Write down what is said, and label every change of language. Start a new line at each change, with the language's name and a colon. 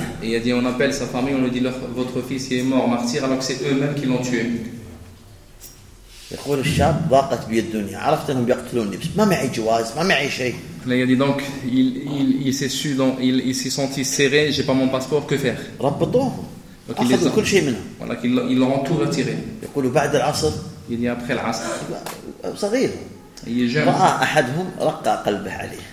French: il a dit on appelle sa famille on lui dit votre fils est mort martyr alors que c'est eux-mêmes qui l'ont tué
Arabic: يقول الشاب ضاقت بي الدنيا عرفت انهم بيقتلوني بس ما معي جواز ما معي شيء
French: il a dit donc il s'est su donc il s'est senti serré j'ai pas mon passeport que faire
Arabic: ربطوه اخذوا كل شيء منه
French: voilà qu'ils l'ont tout retiré
Arabic: يقول بعد العصر
French: il dit après l'asr
Arabic: صغير
French: il est jeune
Arabic: رأى احدهم رقى قلبه عليه